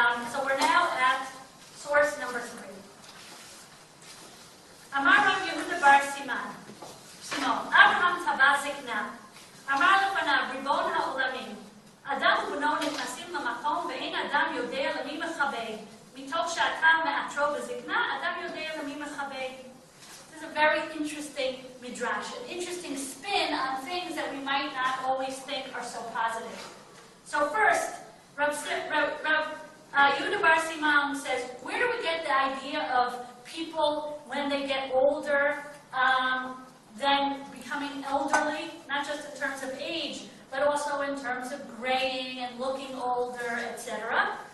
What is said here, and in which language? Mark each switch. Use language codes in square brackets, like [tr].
[en] So we're now at source number 3. [he] Amar Rav Yehuda bar Simon, Abraham taba zikna, Amar lefanav Ribon ha'olamim, Adam ובנו נכנסים למקום ואין אדם יודע למי מכבד. מתוך שאתה מעטרו בזקנה, אדם יודע למי מכבד. [en] This is a very interesting midrash, an interesting spin on things that we might not always think are so positive. So first, Rav Yehuda bar Simon says, where do we get the idea of people when they get older, then becoming elderly, not just in terms of age, but also in terms of graying and looking older, etc.